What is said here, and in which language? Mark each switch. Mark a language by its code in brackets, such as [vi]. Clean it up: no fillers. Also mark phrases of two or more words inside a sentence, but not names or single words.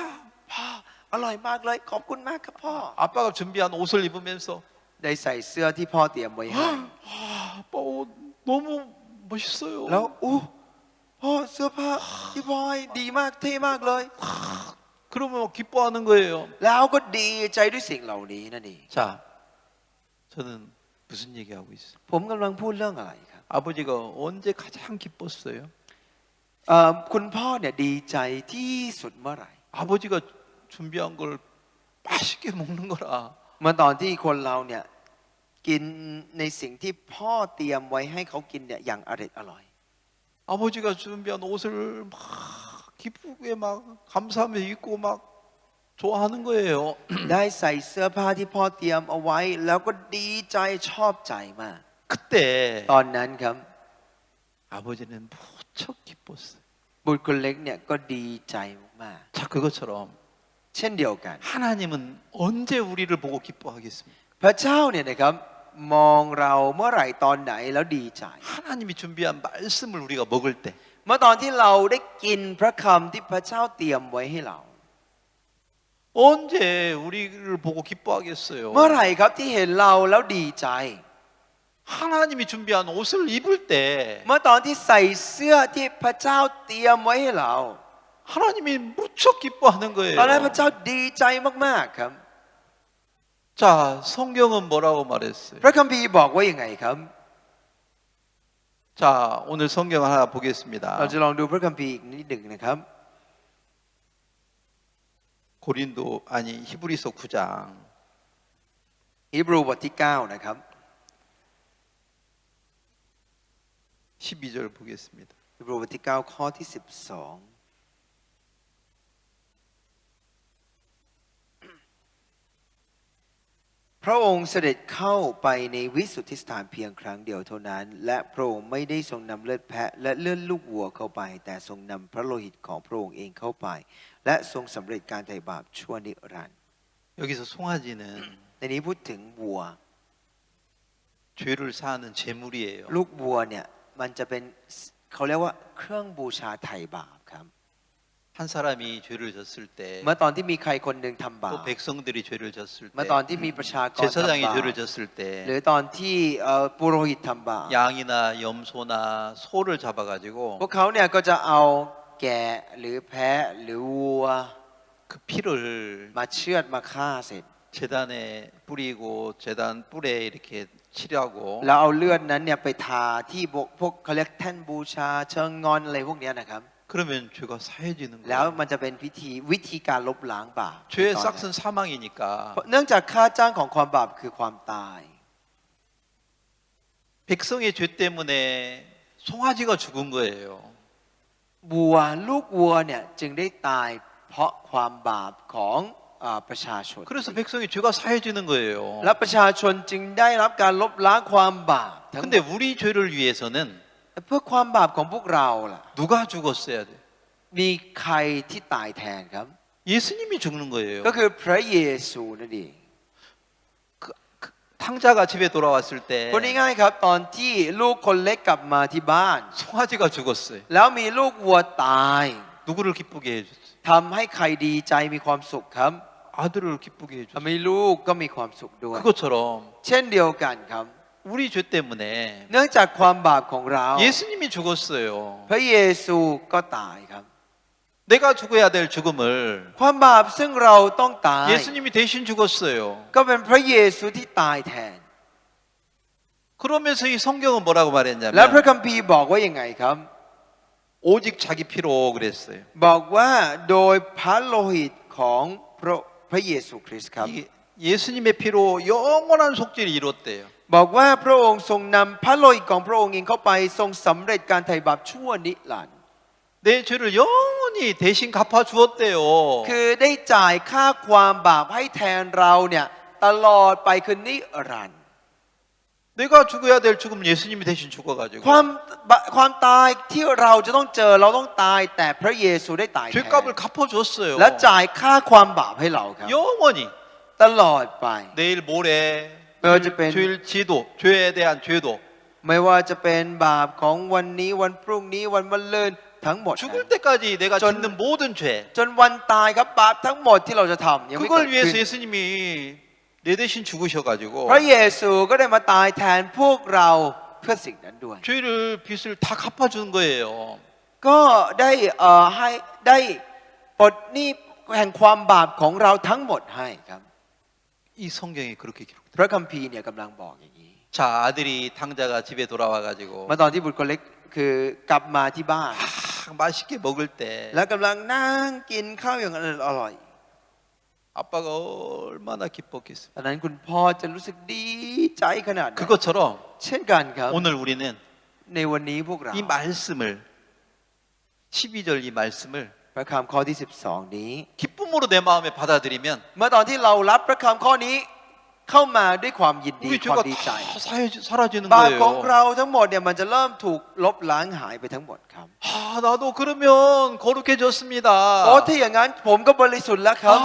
[th] พ่ออร่อยมากเลยขอบคุณมากครับพ่อ [ko] 아빠가 준비한 옷을 입으면서 [th] ได้ใส่เสื้อที่พ่อเตรียมไว้ให้ [ko] 아빠 옷 너무 멋있어요. [th] แล้วพ่อเสื้อผ้าที่พ่อให้ดีมากเท่มากเลย [ko] 그러면 기뻐하는 거예요. [th] แล้วก็ดีใจด้วยสิ่งเหล่านี้นั่นเอง [ko] 자, 저는 무슨 얘기하고 있어요? [th] ผมกำลังพูดเรื่องอะไรครับ [ko] 아버지가 언제 가장 기뻤어요? [th] คุณพ่อเนี่ยดีใจที่สุดเมื่อไหร่ [ko] 아버지가 준비한 걸 맛있게 먹는 거라. [th] เมื่อตอนที่คนเราเนี่ยกินในสิ่งที่พ่อเตรียมไว้ให้เขากินเนี่ยอย่างอร่อย [ko] 아버지가 준비한 옷을 막 기쁘게 막 감사하며 입고 막 좋아하는 거예요. [th] ได้ใส่เสื้อผ้าที่พ่อเตรียมเอาไว้ แล้วก็ดีใจชอบใจมาก [ko] 그때 [th] ตอนนั้นครับ [ko] 아버지는 무척 기뻤어요. [th] บุตรคนเล็กเนี่ยก็ดีใจมาก [ko] 자, 그것처럼 [th] ๆเเช่นเดียวกัน [ko] 하나님은 언제 우리를 보고 기뻐하겠습니까? [th] พระเจ้าเนี่ยนะครับมองเราเมื่อไหร่ตอนไหนแล้วดีใจ [ko] 하나님이 준비한 말씀을 우리가 먹을 때 [th] เมื่อตอนที่เราได้กินพระคำที่พระเจ้าเตรียมไว้ให้เรา [ko] 언제 우리를 보고 기뻐하겠어요? [th] เมื่อไหร่ครับที่เห็นเราแล้วดีใจ [ko] 하나님이 준비한 옷을 입을 때 [th] เมื่อตอนที่ใส่เสื้อที่พระเจ้าเตรียมไว้ให้เรา [ko] 하나님이 무척 기뻐하는 [th] ตอนนั้นพ [ko] 거예요. [th] ระเจ้าดีใจมากๆครับ [ko] 자, 성경은 뭐라고 말했어요? [th] พระคัมภีร์บอกว่ายังไงครับ [ko] 자, 오늘 성경 하나 [th] เรา [ko] 보겠습니다. [th] จะลองดูพระคัมภีร์อีกนิดหนึ่งนะครับ [ko] 고린도 아니 히브리서 9장 [th] ฮีบรูบทที่9นะครับ [ko] 12절 보겠습니다. [th] ฮีบรูบทที่9ข้อที่12พระองค์เสด็จเข้าไปในวิสุทธิสถานเพียงครั้งเดียวเท่านั้น และพระองค์ไม่ได้ทรงนำเลือดแพะและเลือดลูกวัวเข้าไป แต่ทรงนำพระโลหิตของพระองค์เองเข้าไป และทรงสำเร็จการไถ่บาปชั่วนิรันดร์ [ko] 여기서 송아지는 [th] ในนี้พูดถึงวัว [ko] 죄를 사하는 제물이에요. [th] ลูกวัวเนี่ยมันจะเป็นเขาเรียกว่าเครื่องบูชาไถ่บาปครับ [ko] 한 사람이 죄를 졌을 때 [th] เมื่อตอนที่มีใครคนหนึ่งทำบา [ko] 또 [th] ป [ko] 백성들이 죄를 졌을 [th] เมื่อ [ko] 때 [th] ตอนที่มีประชากรทำ [ko] 제사장이 [th] บาป [ko] 죄를 졌을 [th] หรือ [ko] 때 [th] ตอนที่ปุโรหิตทำบาป [ko] 양이나 염소나 소를 잡아가지고 [th] พวกเขาเนี่ยก็จะเอาแกะหรือแพะหรือวัว [ko] 그 피를 [th] มาเชือดมาฆ่าเสร็จ [ko] 제단에 뿌리고 제단 뿔에 이렇게 칠하고 [th] แล้วเอาเลือดนั้นเนี่ยไปทาที่พวกเขาเรียกแท่นบูชาเชิงงอนอะไรพวกเนี้ยนะครับ [ko] 그러면 죄가 사해지는 [th] แล้ว [ko] 거예요. [th] มันจะเป็นวิธีการลบล้างบาป [ko] 죄의 [th] ตอนนั้น [ko] 싹은 사망이니까 [th] เนื่องจากค่าจ้างของความบาปคือความตาย [ko] 백성의 죄 때문에 송아지가 죽은 거예요. [th] วัวลูกวัวเนี่ยจึงได้ตายเพราะความบาปของประชาชน [ko] 그래서 백성의 죄가 사해지는 거예요. [th] และประชาชนจึงได้รับการลบล้างความบาปทั้งหม [ko] 근데 [th] ด [ko] 우리 죄를 위해서는 [th] เพื่อความบาปของพวกเราล่ะ [ko] 누가 죽었어야 돼? [th] มีใครที่ตายแทนครับ [ko] 예수님이 죽는 거예요. [th] ก็คือพระเยซูนั่นเอง [ko] 탕자가 집에 돌아왔을 때 [th] คนง่ายๆครับ ตอนที่ลูกคนเล็กกลับมาที่บ้าน [ko] 송아지가 죽었어요. [th] แล้วมีลูกวัวตาย [ko] 누구를 기쁘게 해줬어요? [th] ทำให้ใครดีใจมีความสุขครับ [ko] 아들을 기쁘게 해줬어요. [th] ทำให้ลูกก็มีความสุขด้วย [ko] 그것처럼 [th] เช่นเดียวกันครับ [ko] 우리 죄 때문에 [th] เนื่องจากความบาปของเรา [ko] 예수님이 죽었어요. [th] พระเยซูก็ตายครับ [ko] 내가 죽어야 될 죽음을 [th] ความบาปซึ่งเราต้องตาย [ko] 예수님이 대신 죽었어요. [th] ก็เป็นพระเยซูที่ตายแทน [ko] 그러면서 이 성경은 뭐라고 [th] และพระ [ko] 말했냐면 [th] คัมภีร์บอกว่ายังไงครับ [ko] 오직 자기 피로 그랬어요. [th] บอกว่าโดยพระโลหิตของพระเยซูคริสต์ครับ [ko] 이게 예수님의 피로 영원한 속죄를 이뤘대요. [th] บอกว่าพระองค์ทรงนำพระโลหิตของพระองค์เองเข้าไปทรงสำเร็จการไถ่บาปชั่วนิรันดร์ [ko] 내 죄를 영원히 대신 갚아 주었대요. [th] คือได้จ่ายค่าความบาปให้แทนเราเนี่ยตลอดไปคือนิรันดร์ [ko] 내가 죽어야 될 죽음 예수님이 대신 죽어가지고 [th] ความตายที่เราจะต้องเจอเราต้องตายแต่พระเยซูได้ตายแทน [ko] 죄값을 갚아줬어요. [th] และจ่ายค่าความบาปให้เราครับ [ko] 영원히 [th] ตลอดไป [ko] 내일 모레 어쨌든- 주일 지도 죄에 대한 죄도 [th] ไม่ว่าจะเป็นบาปของวันนี้วันพรุ่งนี้วันมะรืนทั้งหมด [ko] 죽을 때까지 내가 전- 짓는 모든 죄 [th] จนวันตายครับบาปทั้งหมดที่เราจะทำยังไม่เกิ [ko] 그걸 [th] ด [ko] 위해서 [th] ขึ้น [ko] 예수님이 내 대신 죽으셔가지고 [th] พระเยซูก็ได้มาตายแทนพวกเราเพื่อสิ่งนั้นด้วย [ko] 죄를 빚을 다 갚아주는 거예요. [th] ก็ได้ให้ได้ปลดหนี้แห่งความบาปของเราทั้งหมดให้ครับ [ko] 이 성경에 그렇게 기록. [th] พระคัมภีร์เนี่ยกำลังบอกอย่างนี้ [ko] 자 아들이 탕자가 집에 돌아와가지고 [th] เมื่อตอนที่บุตรคนเล็กคือกลับมาที่บ้าน [ko] 맛있게 먹을 때 [th] แล้วกำลังนั่งกินข้าวอย่างอร่อย [ko] 아빠가 얼마나 기뻤겠어요. [th] ตอนนั้นคุณพ่อจะรู้สึกดีใจขนาดไหน [ko] 그것처럼 [th] เช่นกันครับ [ko] 오늘 우리는 [th] ในวันนี้พวกเรา [ko] 이 말씀을 12절 이 말씀을 [th] พระคำข้อที่12นี้ [ko] 기쁨으로 내 마음에 받아들이면 [th] เมื่อตอนที่เรารับพระคำข้อนี้เข้ามาด้วยความยินดี [ko] 우리 [th] ความ [ko] 죄가 [th] ดีใจ [ko] 다 사라지는 [th] บาปของ [ko] 거예요. [th] เราทั้งหมดเนี่ยมันจะเริ่มถูกลบล้างหายไปทั้งหมดครับ [ko] 나도 그러면 거룩해졌습니다. [th] ถ้าอย่างนั้นผมก็บริสุทธิ์แล้วครับ